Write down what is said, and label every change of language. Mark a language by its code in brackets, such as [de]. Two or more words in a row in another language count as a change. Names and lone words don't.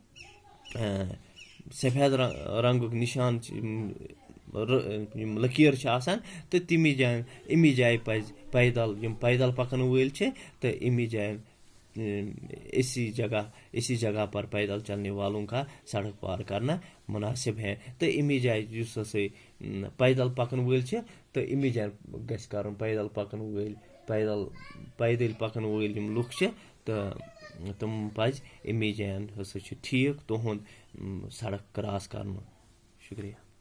[ks] सफ़ेद रंग निशान लकीर तो इमी जाए पैदल पकन वल तो इमी जाए [ur] इसी जगह पर पैदल चलने वालों का सड़क पार करना मुनासिब है [ks] तो इमी जाए पैदल पकन वल तो इमी जाए गस कर पैदल पकन वल पैदल पकन वल लुक तो तुम पज इमी जान ठीक तुहद सड़क क्रॉस कर शुक्रिया।